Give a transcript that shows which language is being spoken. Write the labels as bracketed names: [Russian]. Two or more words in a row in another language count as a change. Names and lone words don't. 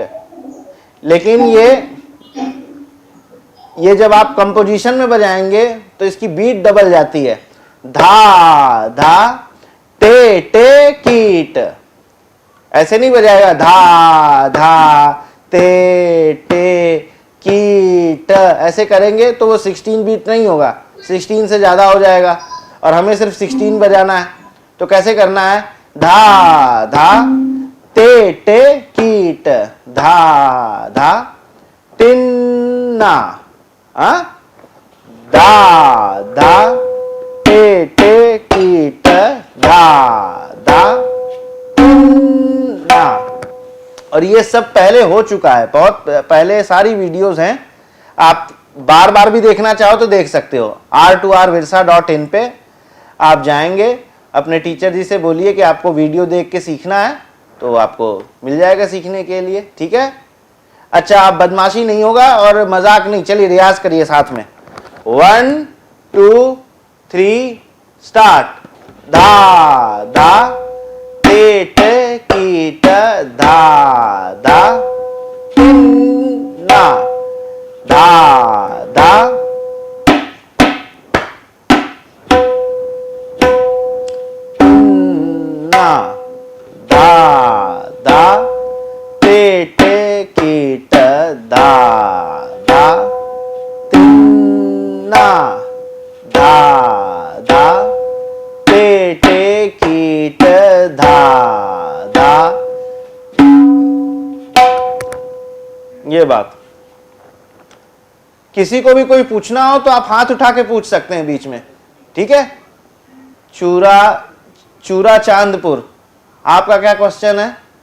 [Hindi] लेकिन ये जब आप कंपोजिशन में बजाएंगे तो इसकी बीट डबल जाती है, धा धा टे टे कीट, ऐसे नहीं बजाएगा, धा धा ते टे कीट, ऐसे करेंगे तो वो 16 बीट नहीं होगा, 16 से ज्यादा हो जाएगा, और हमें सिर्फ 16 बजाना है। तो कैसे करना है, धा धा ते टे कीट धा धा तिन्ना, धा धा ते टे कीट धा धा तिन्ना। और ये सब पहले हो चुका है, बहुत पहले सारी वीडियोस हैं, आप बार बार भी देखना चाहो तो देख सकते हो। r2rvirsa.in पे आप जाएंगे, अपने टीचर जी से बोलिए कि आपको वीडियो देख के सीखना है, तो आपको मिल जाएगा सीखने के लिए, ठीक है। अच्छा, आप बदमाशी नहीं होगा और मजाक नहीं, चलिए रियाज करिए साथ में। 1 2 3 स्टार्ट। धा धा टेट कीट धा धा ना धा धा ना धा धा टेट कीट धा धा ना धा धा टेट कीट धा धा। ये बात, किसी को भी कोई पूछना हो तो आप हाथ उठा के पूछ सकते हैं बीच में, ठीक है। चूरा चांदपुर, आपका क्या क्वेश्चन है?